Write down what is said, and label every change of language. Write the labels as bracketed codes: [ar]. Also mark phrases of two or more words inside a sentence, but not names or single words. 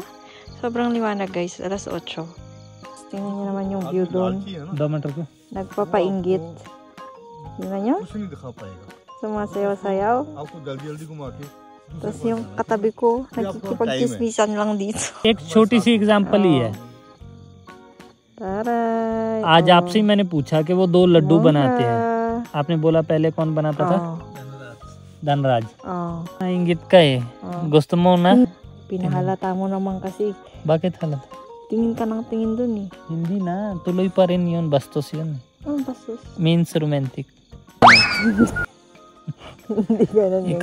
[tl] Sobrang liwanag, guys. Alas 8. Tingnan nyo naman yung view doon. Nagpapainggit. Tingnan nyo? Sumasayaw-sayaw. Tapos yung katabi ko, nagkikipag-kismisan lang dito. [hi] एक छोटी सी एग्जांपल ही है। आज आपसे ही मैंने पूछा कि वो 2 लड्डू बनाते हैं। आपने बोला पहले कौन बनाता था? [tl] Danraj. Ingit ka eh. Gusto mo na? Pinahalata mo naman kasi. Bakit halata? Tingin ka ng tingin dun eh. Hindi na. Tuloy pa rin yun. Bastos yun. Bastos? [en] Means romantic. [tl] Hindi ganun yung